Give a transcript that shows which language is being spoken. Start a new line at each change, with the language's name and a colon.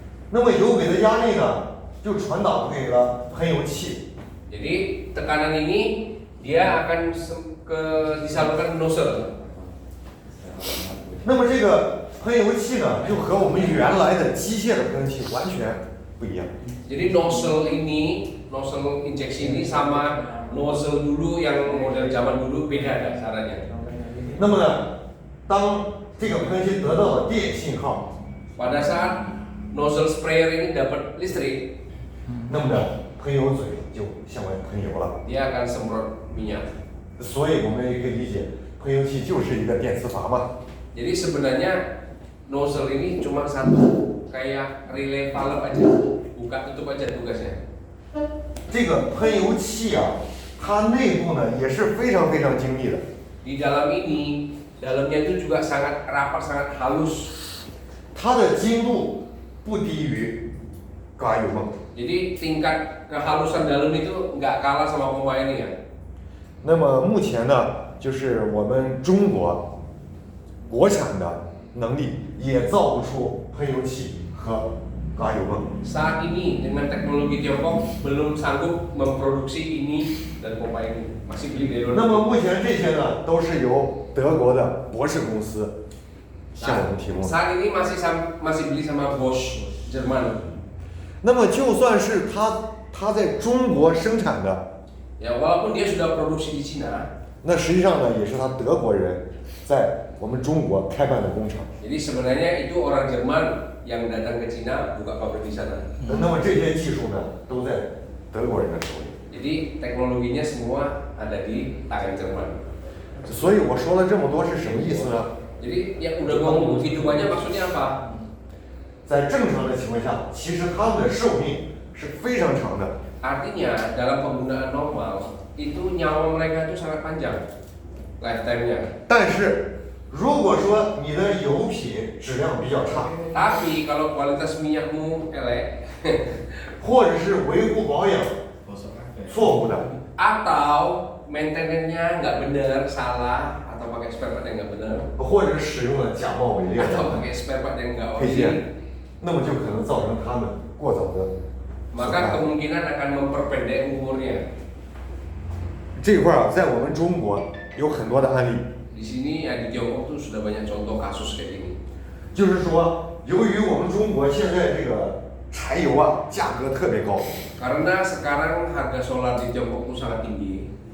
Chinese: 那么油轨的压力呢就传导给了喷油器，
Indonesian: Jadi tekanan ini dia akan disalurkan ke nozzle.
Chinese: 那么这个喷油器呢就和我们原来的机械的喷油器完全不一样。
Indonesian: Jadi nozzle injeksi ini sama nozzle dulu yang model zaman dulu beda ada caranya.
Chinese: 那么呢，当这个喷漆得到了电信号，
Indonesian: Pada saat nozzle sprayer ini dapat listrik,
Chinese: 那么呢，喷油嘴就向外喷油了。
Indonesian: dia akan semprot minyak.
Chinese: 所以我们也可以理解，喷油器就是一个电磁阀嘛。
Indonesian: Jadi sebenarnya nozzle ini cuma satu, kayak relay valve aja, buka tutup aja tugasnya.
Chinese: 这个喷油器啊，它内部呢也是非常非常精密的。
Indonesian: Di dalam ini, dalamnya itu juga sangat rapat, sangat halus.
Chinese: 它的精度不低于高压油泵。
Indonesian: Jadi tingkat kehalusan dalam itu nggak kalah sama pompa ini ya.
Chinese: 那么目前呢，就是我们中国国产的能力也造不出喷油器和高压油泵。
Indonesian: Saat ini dengan teknologi Tiongkok belum sanggup memproduksi ini dan pompa ini, masih beli dari
Chinese: 那
Indonesian: luar.
Chinese: 么目前这些呢，都是由德国的博士公司向我们提供的。
Indonesian: Saat ini masih beli sama Bosch Jerman.
Chinese: 那么就算是它在中国生产的，
Indonesian: Ya walaupun dia sudah produksi di Cina,
Chinese: 那实际上呢，也是他德国人在我们中国开办的工厂。
Indonesian: jadi sebenarnya itu orang Jerman yang datang ke Cina buka pabrik di sana.
Chinese: 那么这些技术呢，都在德国人的手里。
Indonesian: Jadi teknologinya semua ada di tangan Jerman.
Chinese: 所以我说了这么多是什么意思呢？
Indonesian: Jadi yang udah ngomong begitu banyak maksudnya apa?
Chinese: 在正常的情况下，其实它们的寿命是非常长的。
Indonesian: Artinya dalam penggunaan normal itu nyawa mereka itu sangat panjang lifetime-nya.
Chinese: 但是如果说你的油品质量比较差，
Indonesian: Tapi kalau kualitas minyakmu elek
Chinese: 或者是维护保养错误的，
Indonesian: atau maintenance-nya nggak benar, salah atau pakai spare part yang nggak benar
Chinese: 或者使用了假冒伪劣
Indonesian: atau
Chinese: 的
Indonesian: pakai spare part yang nggak
Chinese: 配
Indonesian: ori,
Chinese: 件，那么就可能造成他们过早的损
Indonesian: maka
Chinese: 害。
Indonesian: kemungkinan akan memperpendek umurnya.
Chinese: 这块儿啊，在我们中国有很多的案例，
Indonesian: Di sini ya di Tiongkok tuh sudah banyak contoh kasus kayak gini.
Chinese: 就是说，由于我们中国现在这个柴油啊价格特别高，
Indonesian: Karena sekarang harga solar di Tiongkok tuh sangat tinggi.